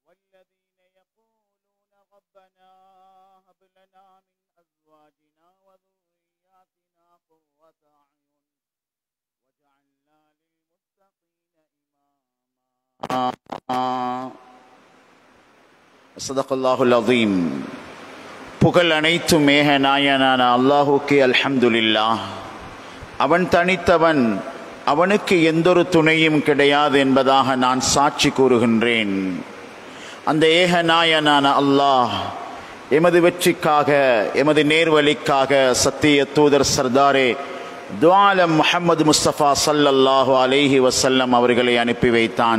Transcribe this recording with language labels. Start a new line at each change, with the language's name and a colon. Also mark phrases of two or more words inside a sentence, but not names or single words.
Arabic: الذين يقولون ربنا هب لنا من أزواجنا وذرياتنا قرة أعين وجعلنا للمتقين إماما. صدق الله العظيم.
Tamil: புகழ் அனைத்தும் மேக நாயனான அல்லாஹுக்கே அல்ஹம்துலில்லாஹ். அவன் தனித்தவன், அவனுக்கு எந்தொரு துணையும் கிடையாது என்பதாக நான் சாட்சி கூறுகின்றேன். அந்த ஏக நாயனான அல்லாஹ் எமது வெற்றிக்காக, எமது நேர்வழிக்காக சத்திய தூதர் சர்தாரே துஆலம் முஹம்மது முஸ்தபா
Arabic: صلى الله عليه وسلم
Tamil: அவர்களை அனுப்பி வைத்தான்.